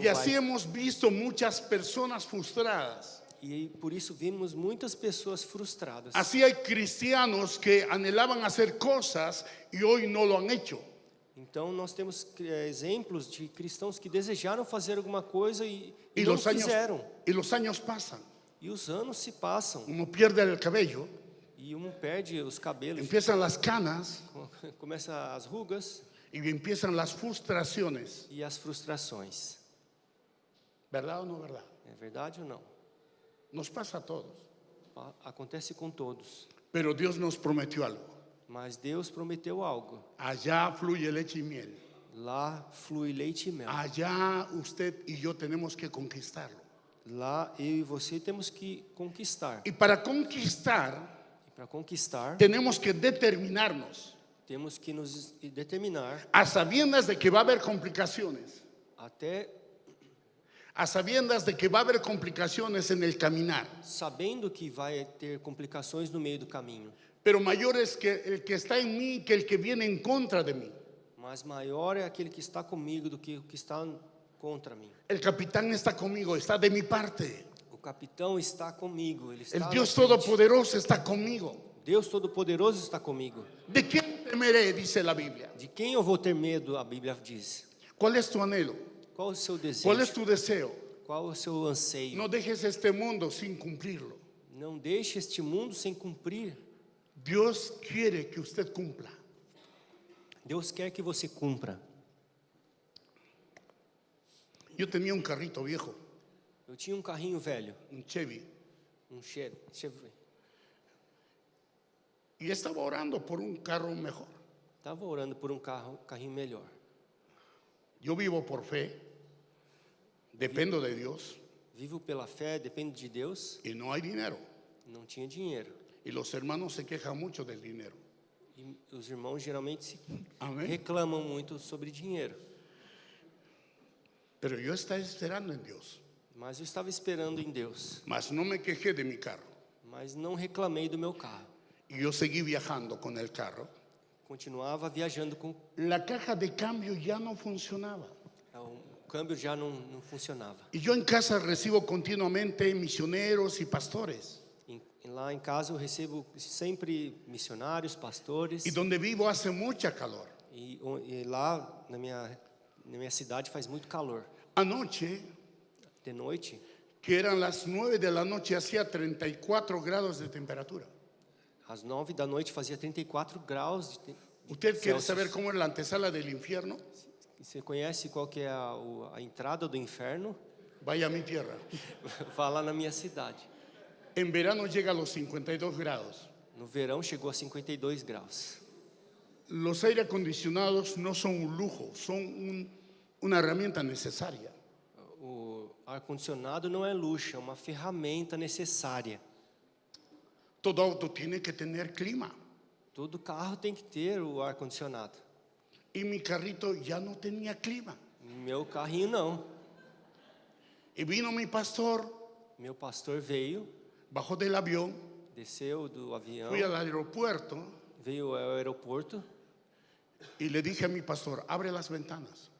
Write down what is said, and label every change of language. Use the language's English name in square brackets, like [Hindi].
[Spanish] Y así [Portuguese] vai. [Spanish] hemos visto muchas personas frustradas. [Portuguese] E por isso vimos muitas pessoas frustradas. [Spanish] Así hay cristianos que anhelaban hacer cosas y hoy no lo han hecho. [Portuguese] Então nós temos exemplos de cristãos que desejaram fazer alguma coisa e [Spanish] Y [Portuguese] não [Spanish] los [Portuguese] fizeram. [Spanish] años pasan. [Portuguese] E os anos se passam [Spanish] Uno pierde el cabello, [Portuguese] e perde os cabelos, [Spanish] empiezan las canas [Portuguese] começa as rugas [Spanish] y empiezan las frustraciones. [Portuguese] e as frustrações. [Spanish] ¿Verdad o no verdad? [Portuguese] É verdade ou não? [Spanish] Nos pasa a todos. [Portuguese] Acontece com todos. [Spanish] Pero Dios nos prometió algo. [Portuguese] Mas Deus prometeu algo. [Spanish] Allá fluye leche y miel. [Portuguese] Lá flui leite e mel. [Spanish] Allá usted y yo tenemos que conquistarlo. [Portuguese] Lá eu e você temos que conquistar. [Spanish] Y para conquistar, [Portuguese] E para conquistar, [Spanish] tenemos que determinarnos, [Portuguese] temos que nos determinar [Spanish] a sabiendas de que va a haber complicaciones, [Portuguese] até [Spanish] a sabiendas de que va a haber complicaciones en el caminar. [Portuguese] sabendo que vai ter complicações no meio do caminho. [Spanish] Pero mayor es que el que está en mí que el que viene en contra de mí. [Portuguese] Mas maior é aquele que está comigo do que o que está contra mim. [Spanish] El capitán está conmigo, está de mi parte. [Portuguese] O capitão está comigo, ele está [Spanish] El [Portuguese] na [Spanish] Dios [Portuguese] frente. [Spanish] Todopoderoso está conmigo. [Portuguese] Deus Todo-Poderoso está comigo. [Spanish] ¿De quién temeré? Dice la Biblia. [Portuguese] De quem eu vou ter medo? A Bíblia diz. [Spanish] ¿Cuál es tu anhelo? [Portuguese] Qual o seu desejo? [Spanish] ¿Cuál es tu deseo? [Portuguese] Qual o seu anseio? [Spanish] No dejes este mundo sin cumplirlo. [Portuguese] Não deixe este mundo sem cumprir. [Spanish] Dios quiere que usted cumpla. [Portuguese] Deus quer que você cumpra. [Spanish] Yo tenía un carrito viejo, [Portuguese] Eu tinha um carrinho velho, [Spanish] un Chevy, Chevrolet. y estaba orando por un carro mejor. [Portuguese] Estava orando por um carrinho melhor. [Spanish] Yo vivo por fe, dependo de Dios [Portuguese] Vivo pela fé, dependo de Deus. [Spanish] y no hay dinero. [Portuguese] Não tinha dinheiro. [Spanish] Y los hermanos se quejan mucho del dinero. [Portuguese] E os irmãos geralmente [Spanish] Amén. [Portuguese] reclamam muito sobre dinheiro. [Spanish] Pero yo estaba esperando en Dios, [Portuguese] Mas eu estava esperando em Deus. [Spanish] mas no me quejé de mi carro. [Portuguese] Mas não reclamei do meu carro. [Spanish] Y yo seguí viajando con el carro. [Portuguese] Continuava viajando com [Spanish] La caja de cambio ya no funcionaba. [Portuguese] o câmbio já não funcionava. [Spanish] Y yo en casa recibo continuamente misioneros y pastores. [Portuguese] Lá em casa eu recebo sempre missionários, pastores. [Spanish] Y donde vivo hace mucha calor. [Portuguese] E lá na minha cidade faz muito calor. [Spanish] Anoche, [Portuguese] De noite, [Spanish] que eran las 9 de la noche, hacía 34 grados de temperatura. [Portuguese] às 9 da noite fazia 34 graus de [Spanish] ¿Usted quiere Celsius. saber cómo es la antesala del infierno? [Portuguese] Você conhece qual que é a entrada do inferno? [Spanish] Vaya a mi tierra. [Portuguese] Vá lá na minha cidade. [Spanish] En verano llega a los 52 grados. [Portuguese] No verão chegou a 52 graus. [Spanish] Los aire acondicionados no son un lujo, son una herramienta necesaria. [Portuguese] O ar-condicionado não é luxo, é uma ferramenta necessária. [Spanish] Todo auto tiene que tener clima. [Portuguese] Todo carro tem que ter o ar-condicionado. [Spanish] Y mi carrito ya no tenía clima. [Portuguese] Meu carrinho não. [Spanish] Y vino mi pastor, [Portuguese] Meu pastor veio, [Spanish] bajó del avión, [Portuguese] desceu do avião, [Spanish] fui al aeropuerto [Portuguese] veio ao aeroporto [Spanish] y le dije a mi pastor, abre las ventanas,